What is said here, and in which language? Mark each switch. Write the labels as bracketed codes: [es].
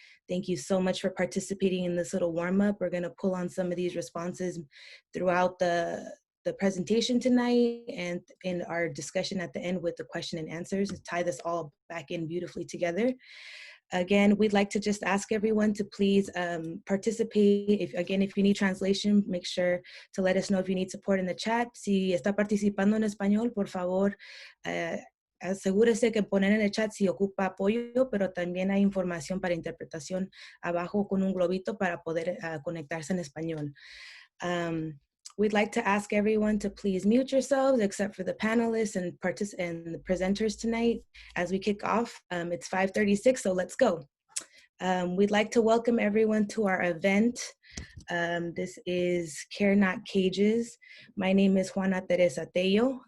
[en] Thank you so much for participating in this little warm-up. We're going to pull on some of these responses throughout the presentation tonight and in our discussion at the end with the question and answers to tie this all back in beautifully together. Again, we'd like to just ask everyone to please participate. If you need translation, make sure to let us know if you need support in the chat. [es] Si está participando en español, por favor, asegúrese que poner en el chat si ocupa apoyo, pero también hay información para interpretación abajo con un globito para poder conectarse en español. [en] We'd like to ask everyone to please mute yourselves except for the panelists and the presenters tonight as we kick off. It's 5:36, so let's go. We'd like to welcome everyone to our event. This is Care Not Cages. My name is Juana Teresa Tello.